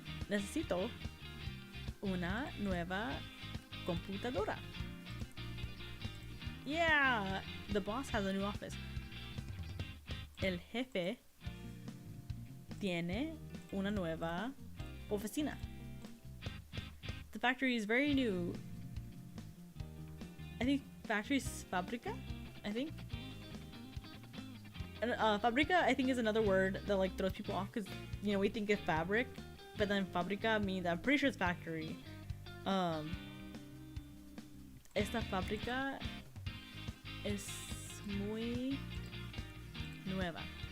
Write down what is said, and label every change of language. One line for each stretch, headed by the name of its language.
Spanish: Necesito una nueva computadora.
English: Yeah, the boss has a new office.
Spanish: El jefe tiene una nueva oficina.
English: The factory is very new. I think factory is fábrica. I think. And fábrica, I think, is another word that like throws people off because we think of fabric, but then fábrica means, I'm pretty sure it's factory.
Spanish: Esta fábrica es muy nueva.